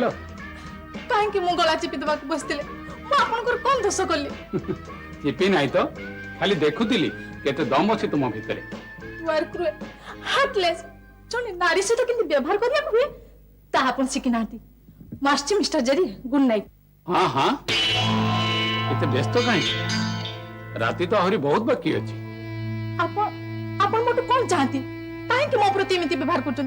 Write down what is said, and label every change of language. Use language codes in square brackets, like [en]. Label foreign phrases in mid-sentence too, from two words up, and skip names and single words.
[or] କାହିଁକି ମୁଁ ଗଳା ଚିପି ଦେବାକୁ ବସିଥିଲେ? ମୁଁ ଆପଣଙ୍କର କଣ ଦୋଷ କଲି? ଚିପି ନାହିଁ ତ, ଖାଲି ଦେଖୁଥିଲି କେତେ ଦମ ଅଛି ତୁମ ଭିତରେ। [en] You are cruel, heartless. [or] ଜଣେ ନାରୀ ସହିତ କେମିତି ବ୍ୟବହାର କରିବାକୁ ହୁଏ ତାହା ଆପଣ ଶିଖି ନାହାନ୍ତି। ମୁଁ ଆସିଛି ମିଷ୍ଟର ଜେରି, [en] good night. [or] ହଁ ହଁ, ଏତେ ବ୍ୟସ୍ତ କାହିଁକି? ରାତି ତ ଆହୁରି ବହୁତ ବାକି ଅଛି। ଆପଣ ମୋଠୁ କଣ ଚାହାନ୍ତି? କାହିଁକି ମୋ ପ୍ରତି ଏମିତି ବ୍ୟବହାର କରୁଛନ୍ତି?